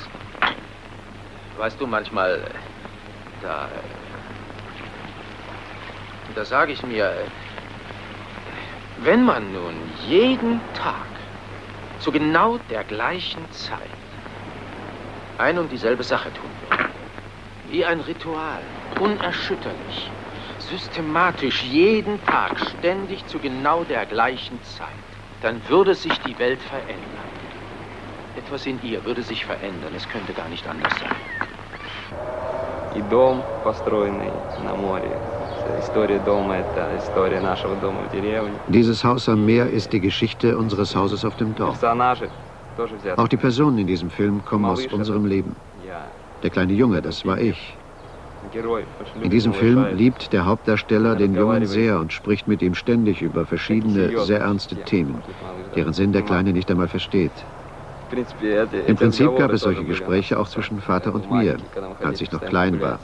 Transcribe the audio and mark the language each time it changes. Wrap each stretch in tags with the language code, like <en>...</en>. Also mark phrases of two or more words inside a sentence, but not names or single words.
<de>Weißt du, manchmal, da sage ich mir, wenn man nun jeden Tag zu genau der gleichen Zeit ein und dieselbe Sache tun würde, wie ein Ritual, unerschütterlich, systematisch, jeden Tag, ständig zu genau der gleichen Zeit, dann würde sich die Welt verändern. Etwas in ihr würde sich verändern, es könnte gar nicht anders sein.</de> <ru>И дом, построенный на море. История дома — это история нашего дома в деревне.</ru> <de>Dieses Haus am Meer ist die Geschichte unseres Hauses auf dem Dorf.</de> <ru>Персонажи тоже взяты.</ru> <de>Auch die Personen in diesem Film kommen aus unserem Leben. Der kleine Junge, das war ich. In diesem Film liebt der Hauptdarsteller den Jungen sehr und spricht mit ihm ständig über verschiedene, sehr ernste Themen, deren Sinn der Kleine nicht einmal versteht. Im Prinzip gab es solche Gespräche auch zwischen Vater und mir, als ich noch klein war.</de>